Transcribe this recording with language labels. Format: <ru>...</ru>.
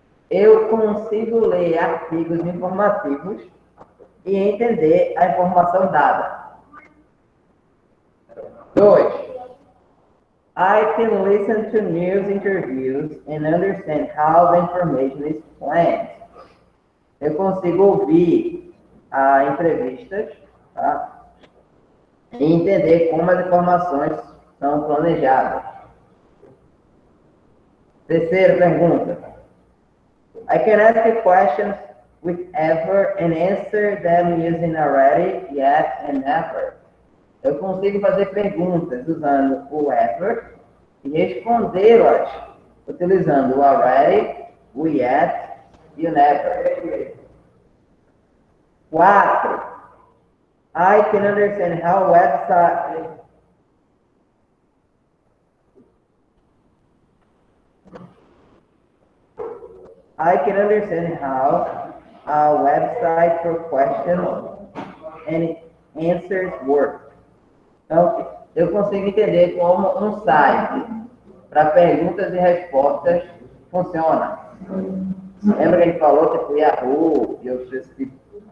<pt>Eu consigo ler artigos informativos e entender a informação dada. 2.</pt> <en>I can listen to news interviews and understand how the information is planned.</en> <pt>Eu consigo ouvir entrevistas, tá? E entender como as informações são planejadas. Terceira pergunta.</pt> <en>I can ask questions with ever and answer them using already, yet, and never.</en> <pt>Eu consigo fazer perguntas usando o ever e respondê-las utilizando o already, o yet e o never. 4.</pt> <en>I can understand how website... I can understand how a website for questions and answers work.</en> <pt>Então, eu consigo entender como um site para perguntas e respostas funciona. Lembra que a gente falou que foi Yahoo e outros tipos?</pt>